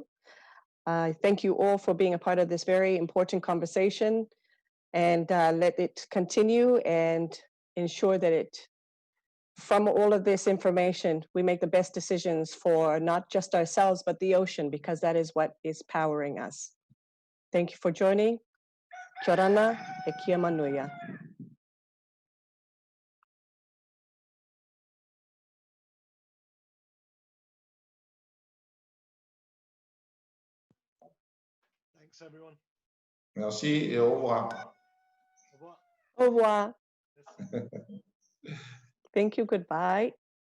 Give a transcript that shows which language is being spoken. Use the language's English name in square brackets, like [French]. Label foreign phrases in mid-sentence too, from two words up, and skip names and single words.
[English] Thank you all for being a part of this very important conversation, and let it continue and ensure that from all of this information, we make the best decisions for not just ourselves, but the ocean, because that is what is powering us. Thank you for joining. [Rarotongan] Kia ora e kia manuia. [English] Thanks, everyone. [French] Merci et au revoir. Au revoir. Au revoir. [English] Thank you, goodbye.